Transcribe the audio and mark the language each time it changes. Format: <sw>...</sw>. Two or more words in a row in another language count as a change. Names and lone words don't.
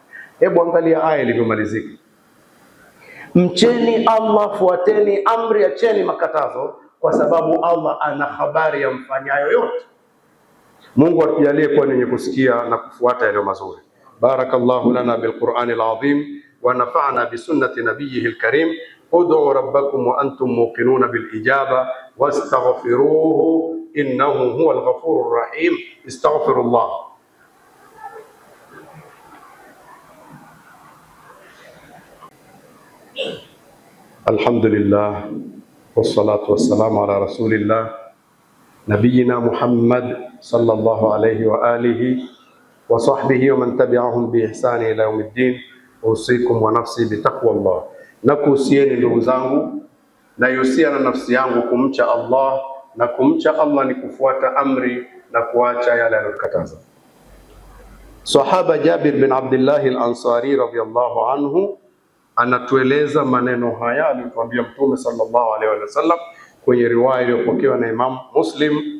<sw>Hebu angalia aya ilivyomalizika. Mcheni Allah, fuateni amri, acheni makatazo, kwa sababu Allah ana habari ya mfanyayo yote. Mungu atujalie kuwa wenye kusikia na kufuata yale mazuri.</sw> <ar>بارك الله لنا بالقرآن العظيم ونفعنا بسنة نبيه الكريم. ادعوا ربكم وأنتم موقنون بالإجابة واستغفروه إنه هو الغفور الرحيم. Astaghfirullah. الحمد لله والصلاة والسلام على رسول الله نبينا محمد صلى الله عليه وعلى آله وصحبه ومن تبعهم بإحسان إلى يوم الدين. أوصيكم ونفسي بتقوى الله,</ar> <sw>na kuhusieni ndugu zangu, na yusia na nafsi yangu kumcha Allah, na kumcha Allah ni kufuata amri na kuacha yale aliyokataza. Sahaba Jabir bin Abdullah al-Ansari</sw> <ar>رضي الله عنه</ar> <sw>anatueleza maneno haya alituambia Mtume</sw> <ar>صلى الله عليه وسلم</ar> <sw>kwenye riwaya iliyopokewa na Imam Muslim.</sw>